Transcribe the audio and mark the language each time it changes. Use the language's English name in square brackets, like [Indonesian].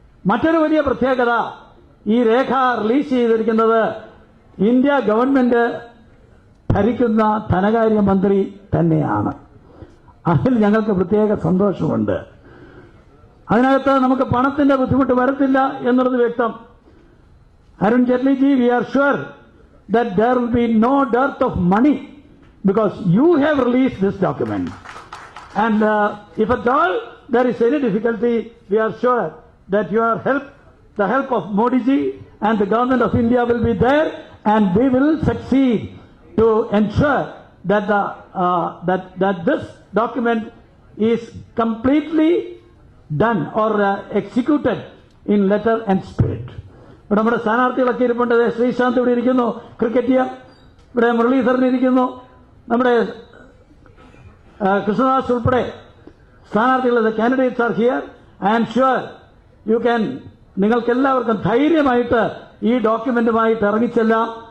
[Malayalam] മറ്റൊരു വലിയ പ്രത്യേകത, ഈ രേഖ റിലീസ് ചെയ്തിരിക്കുന്നത് ഇന്ത്യ ഗവൺമെന്റ് ഭരിക്കുന്ന ധനകാര്യമന്ത്രി തന്നെയാണ്. അതിൽ ഞങ്ങൾക്ക് പ്രത്യേക സന്തോഷമുണ്ട്. അതിനകത്ത് നമുക്ക് പണത്തിന്റെ ബുദ്ധിമുട്ട് വരത്തില്ല എന്നുള്ളത് വ്യക്തം. [English] Arun Jaitley ji, we are sure that there will be no dearth of money because you have released this document. And if at all there is any difficulty, we are sure that the help of Modi ji and the government of India will be there, and we will succeed to ensure that that this document is completely done or executed in letter and spirit. [Malayalam] ഇവിടെ നമ്മുടെ സ്ഥാനാർത്ഥികളൊക്കെ ഇരിപ്പുണ്ട്. ശ്രീശാന്ത് ഇവിടെ ഇരിക്കുന്നു, ക്രിക്കറ്റിയർ. ഇവിടെ മുരളീധരൻ ഇരിക്കുന്നു. നമ്മുടെ കൃഷ്ണദാസ് ഉൾപ്പെടെ സ്ഥാനാർത്ഥികൾ, [English] Candidates are here. I am sure you can, [Malayalam] നിങ്ങൾക്ക് എല്ലാവർക്കും ധൈര്യമായിട്ട് ഈ ഡോക്യുമെന്റുമായിട്ട് ഇറങ്ങിച്ചെല്ലാം.